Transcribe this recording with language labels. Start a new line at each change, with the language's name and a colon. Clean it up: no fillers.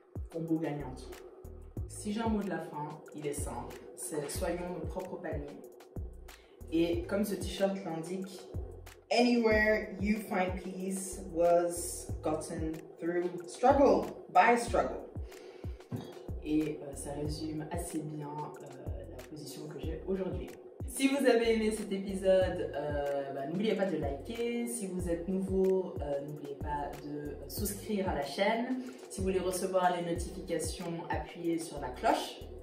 French: Combo gagnante. Si j'ai un mot de la fin, il est simple. C'est soyons nos propres paniers.
English: Et comme ce t-shirt l'indique, anywhere you find peace was gotten through struggle, by struggle.
French: Et ça résume assez bien la position que j'ai aujourd'hui. Si vous avez aimé cet épisode, n'oubliez pas de liker. Si vous êtes nouveau, n'oubliez pas de souscrire à la chaîne. Si vous voulez recevoir les notifications, appuyez sur la cloche.